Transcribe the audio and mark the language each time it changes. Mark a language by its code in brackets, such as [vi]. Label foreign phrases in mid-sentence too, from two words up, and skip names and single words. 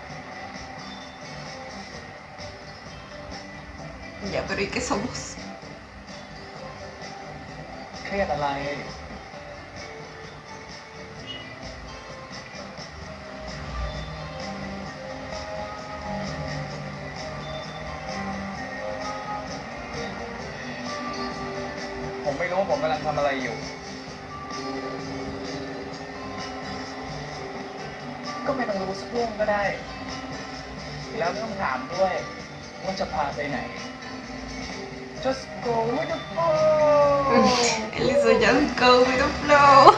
[es] Ya, pero ¿y qué somos? [th] เครียดอะไร ผมไม่รู้ว่าผมกำลังทำอะไรอยู่ ก็ไม่ต้องรู้สักเรื่องก็ได้ แล้วไม่ต้องถามด้วยว่าจะพาไปไหน [en] just go with the flow [es] Él hizo [en] just go with the flow.